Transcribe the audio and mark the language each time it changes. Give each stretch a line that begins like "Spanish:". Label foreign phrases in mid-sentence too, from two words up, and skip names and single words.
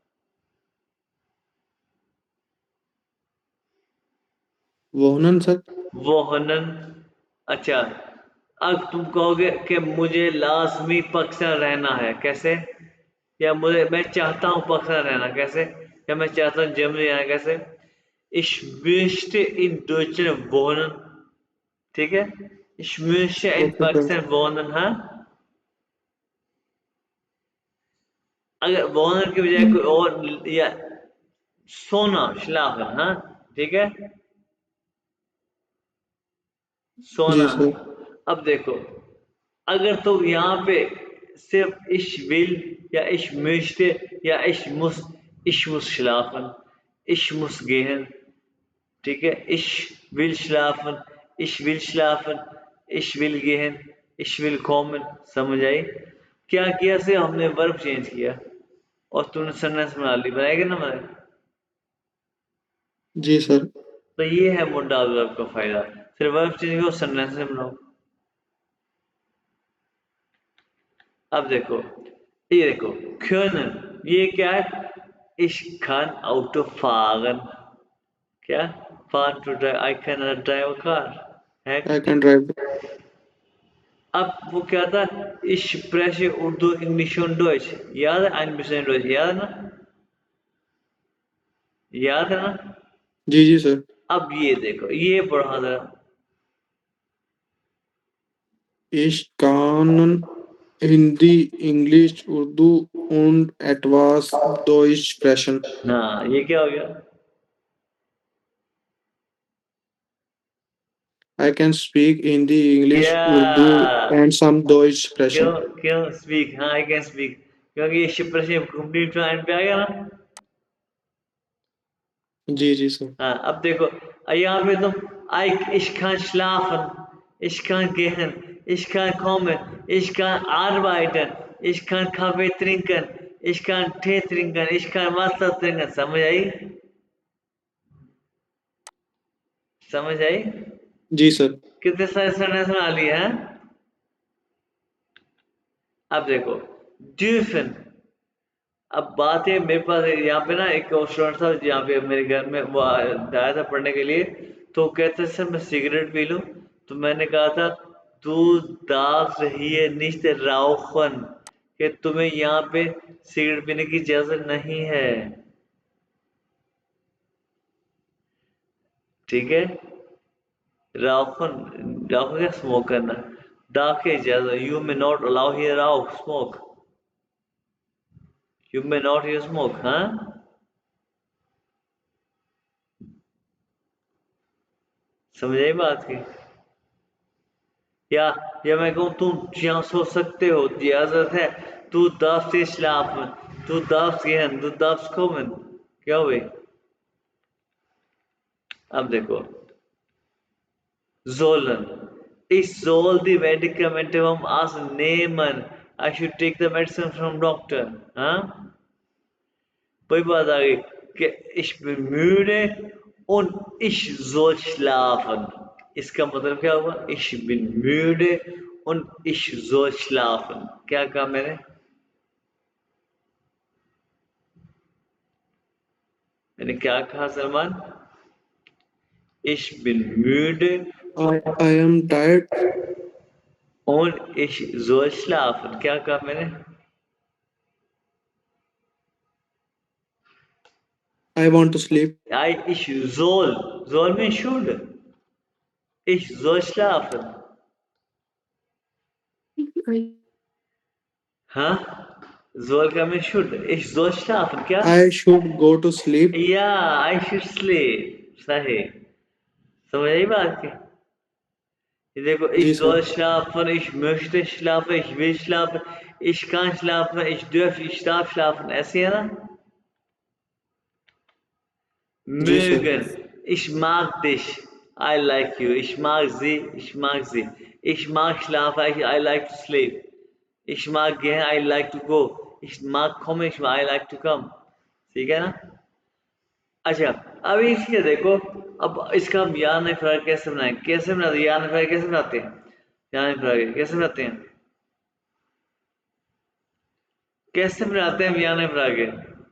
Hindi: वोहनन सर। वोहनन। अच्छा, अब तुम कहोगे कि मुझे लाजमी पाकिस्तान रहना है, कैसे? या मुझे मैं चाहता हूँ पाकिस्तान रहना, कैसे? या मैं चाहता हूँ जर्मनी रहना, कैसे?
German: Ich möchte in Deutschland wohnen,
Hindi: ठीक है?
German: Ich möchte in
English: Okay, sir.
German: Pakistan wohnen,
Hindi: हाँ? अगर wohnen की बजाय कोई और या सोना schlafen, हाँ? ठीक है? सोना। जी सर। अब देखो, अगर तुम यहाँ पे सिर्फ
German: ich will या ich möchte या ich muss schlafen, ich muss gehen,
Hindi: ठीक है?
German: ich will schlafen, ich will gehen, ich will kommen,
Hindi: समझ आई? क्या किया से हमने वर्ब चेंज किया और तूने सेंटेंस बना ली, बनाएगा ना बनाए? जी सर। तो ये है मोडाल वर्ब का फायदा, सिर्फ वर्ब चेंज करो सेंटेंस में बनाओ। अब देखो, ये देखो können, ये क्या है?
German: Ich kann Auto fahren, क्या?
English: fahren to drive, I can drive a car, है? I can drive.
Hindi: अब वो क्या था?
German: Ich spreche Urdu, English und Deutsch,
Hindi: याद है?
German: ein bisschen Deutsch,
Hindi: याद है ना? याद है ना? जी जी सर। अब ये देखो, ये पढ़ा जरा।
German: Ich kann Hindi, English, Urdu und etwas Deutsch sprechen.
Hindi: हाँ, ये क्या हो गया?
English: I can speak Hindi, English, Urdu
Hindi: या
English: and some Deutsch
Hindi: क्यों?
German: sprechen.
Hindi: क्यों स्पीक? हाँ,
English: I can speak,
Hindi: क्योंकि ये शिप्र कंप्लीट एंड पे आ गया ना। जी जी सर। हाँ, अब देखो, यहाँ पे तुम आई
German: ich kann schlafen, ich kann gehen, ich kann kommen, ich kann arbeiten, ich kann Kaffee trinken, ich kann Tee trinken, ich kann Wasser trinken,
Hindi: समझ आई? समझ आई? जी सर। कितने सारे सेंटेंस बना लिए हैं? अब देखो dürfen, अब बात है मेरे पास यहाँ पे ना एक और स्टूडेंट था यहाँ पे मेरे घर में, वो आया था पढ़ने के लिए, तो कहते सर मैं सिगरेट पी लूं, तो मैंने कहा था तू
German: darfst hier nicht rauchen,
Hindi: कि तुम्हें यहाँ पे सिगरेट पीने की इजाजत नहीं है, ठीक है? rauchen, rauchen क्या? स्मोक करना, darf की इजाजत,
English: you may not allow here rauch smoke, you may not here smoke,
Hindi: हाँ? समझ आई बात की? या या मैं कहूँ तुम यहाँ सो सकते हो, इजाजत है, तू
German: darfst hier schlafen,
Hindi: तू
German: darfst gehen,
Hindi: तू
German: darfst kommen,
Hindi: क्या हुई? अब देखो
German: sollen, ich soll die Medikamente vom Arzt nehmen,
English: I should take the medicine from doctor,
Hindi: हाँ? वही बात आ गई कि
German: ich bin müde und ich soll schlafen,
Hindi: इसका मतलब क्या हुआ?
German: ich bin müde und ich soll schlafen,
Hindi: क्या कहा मैंने? मैंने क्या कहा सलमान?
German: Ich bin müde
English: I am tired.
German: und ich soll schlafen,
Hindi: क्या कहा मैंने?
English: I want to sleep.
German: Ich soll
English: means should,
German: ich soll schlafen, हाँ?
English: soll का means should,
German: ich soll schlafen,
Hindi: क्या?
English: I should go to sleep. या I should sleep,
Hindi: सही, समझ आई बात की? ये देखो ich जी
German: soll
Hindi: सर।
German: schlafen, ich möchte schlafen, ich will schlafen, ich kann schlafen, ich darf schlafen,
Hindi: ऐसे है ना? जी सर।
German: Mögen, ich mag dich,
English: I like you,
German: ich mag sie, ich mag sie, ich mag schlafen,
English: I like to sleep,
German: ich mag gehen,
English: I like to go,
German: ich mag kommen,
English: I like to come,
Hindi: ठीक है ना? अच्छा, अब इसके देखो, अब इसका हम या नहीं फराक कैसे बनाएं? कैसे बनाते हैं या नहीं फराक? कैसे बनाते हैं या नहीं फराक? कैसे बनाते हैं? कैसे बनाते हैं हम या नहीं फराक?